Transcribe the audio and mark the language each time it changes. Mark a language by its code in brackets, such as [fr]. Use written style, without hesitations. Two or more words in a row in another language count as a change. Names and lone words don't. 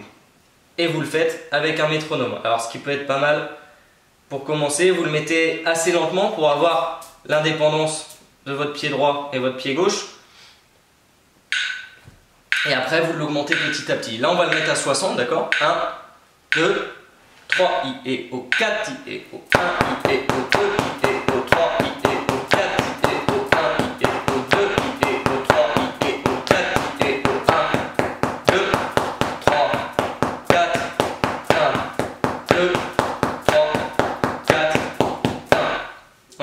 [fr] Et vous le faites avec un métronome. Alors ce qui peut être pas mal, pour commencer, vous le mettez assez lentement pour avoir l'indépendance de votre pied droit et votre pied gauche. Et après, vous l'augmentez petit à petit. Là, on va le mettre à 60, d'accord? 1, 2, 3 I et O, 4 I et O, 1 I et O, 2 I et O, 3 I et O, 4 I et O, 1 I et O, 2 I et O, 3 I et O, 4 I et O, 1, 2, 3, 4, 1, 2, 3, 4, 1.